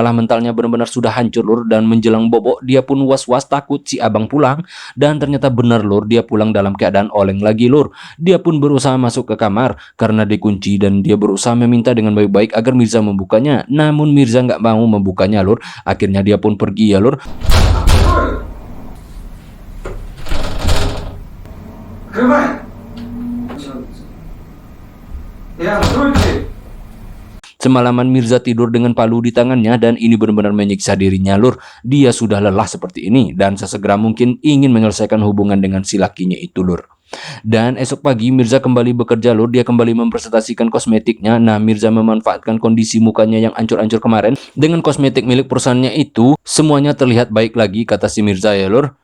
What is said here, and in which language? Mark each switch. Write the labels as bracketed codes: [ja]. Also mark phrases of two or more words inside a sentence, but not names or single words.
[id] Malah mentalnya benar-benar sudah hancur lur. Dan menjelang bobok dia pun was-was takut si abang pulang. Dan ternyata benar lur, dia pulang dalam keadaan oleng lagi lur. Dia pun berusaha masuk ke kamar karena dikunci, dan dia berusaha meminta dengan baik-baik agar Mirza membukanya. Namun Mirza nggak mau membukanya lur. Akhirnya dia pun pergi ya lur. [ru] Открывай! Я откройте! [id] Semalaman Mirza tidur dengan palu di tangannya, dan ini benar-benar menyiksa dirinya lur. Dia sudah lelah seperti ini dan sesegera mungkin ingin menyelesaikan hubungan dengan si lakinya itu lur. Dan esok pagi Mirza kembali bekerja lur. Dia kembali mempresentasikan kosmetiknya. Nah, Mirza memanfaatkan kondisi mukanya yang ancur-ancur kemarin. Dengan kosmetik milik perusahaannya itu semuanya terlihat baik lagi kata si Mirza ya lur.